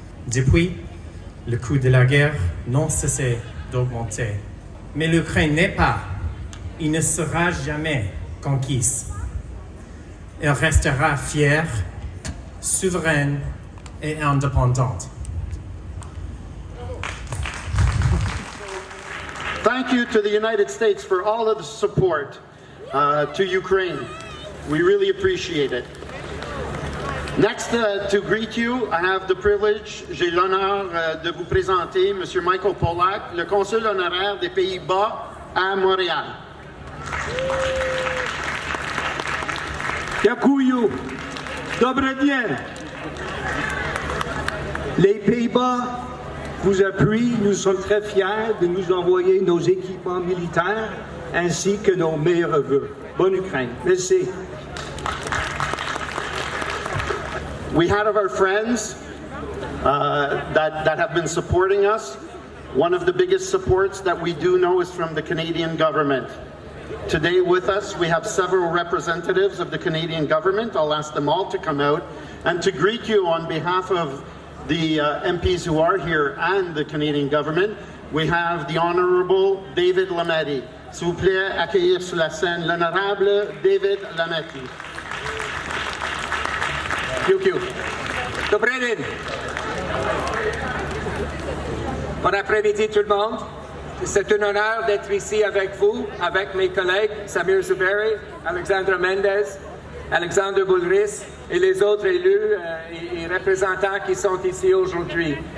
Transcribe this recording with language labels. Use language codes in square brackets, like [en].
[fr] Depuis, le coût de la guerre n'a cessé d'augmenter. Mais l'Ukraine n'est pas, il ne sera jamais conquise. Elle restera fière, souveraine et indépendante. [en] Thank you to the United States for all of the support to Ukraine. We really appreciate it. Next, to greet you, I have the privilege, [fr] j'ai l'honneur de vous présenter M. Michael Polak, le consul honoraire des Pays-Bas à Montréal. [uk] Дякую. Добрый день. [fr] Les Pays-Bas vous appuient. Nous sommes très fiers de nous envoyer nos équipements militaires ainsi que nos meilleurs vœux. Bonne Ukraine. Merci. [en] We had of our friends that have been supporting us. One of the biggest supports that we do know is from the Canadian government. Today with us, we have several representatives of the Canadian government. I'll ask them all to come out and to greet you on behalf of the MPs who are here and the Canadian government. We have the Honourable David Lametti. [fr] S'il vous plaît, accueillir sur la scène l'Honorable David Lametti. [en] Thank you. [uk] Dobrý den. [fr] Bon après-midi tout le monde. C'est un honneur d'être ici avec vous, avec mes collègues Samir Zuberi, Alexandre Mendez, Alexandre Boulris et les autres élus et représentants qui sont ici aujourd'hui.